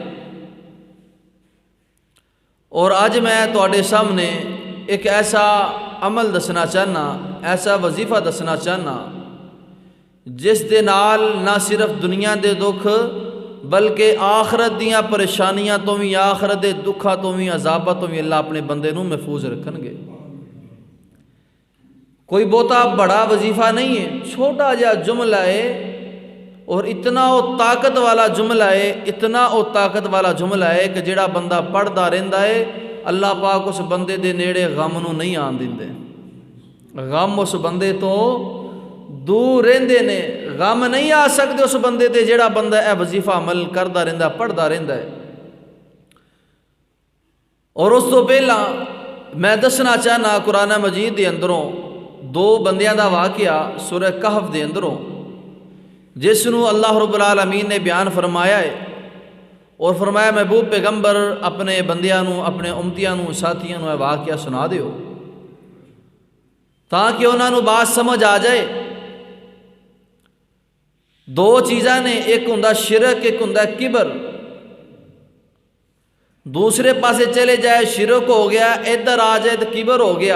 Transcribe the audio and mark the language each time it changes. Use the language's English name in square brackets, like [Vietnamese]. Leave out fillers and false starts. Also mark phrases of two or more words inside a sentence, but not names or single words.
[Punjabi] اور اج میں تواڈے سامنے ایک ایسا عمل دسنا چاہنا، ایسا وظیفہ دسنا چاہنا، جس دے نال نہ صرف دنیا دے دکھ بلکہ آخرت دیاں پریشانیاں تو بھی، آخرت دے دکھاں تو بھی، عذاباں تو بھی اللہ اپنے بندے نوں محفوظ رکھن گے۔ کوئی بہتا بڑا وظیفہ نہیں ہے، چھوٹا جہا جملہ ہے، اور اتنا وہ طاقت والا جملہ ہے، اتنا وہ طاقت والا جملہ ہے کہ جڑا بندہ پڑھدا رہندا ہے، اللہ پاک اس بندے دے نیڑے غم نوں نہیں آن دیندے۔ غم اس بندے تو دور رہندے نے، غم نہیں آ سکتے اس بندے تے جڑا بندہ اے وظیفہ عمل کردا رہندا، پڑھدا رہندا ہے۔ اور اس تو پہلا میں دسنا چاہنا قرآن مجید دے اندروں دو بندیاں دا واقعہ سورہ کہف دے اندروں، جس نو اللہ رب العالمین نے بیان فرمایا ہے، اور فرمایا محبوب پیغمبر اپنے بندیاں نو، اپنے امتیاں نو، ساتھیاں نو اے واقعہ سنا دیو تاکہ انہاں نو بات سمجھ آ جائے۔ دو چیزاں نے، ایک ہوندا شرک، ایک ہوندا کبر۔ دوسرے پاسے چلے جائے شرک ہو گیا، ادھر آ جائے تو کبر ہو گیا۔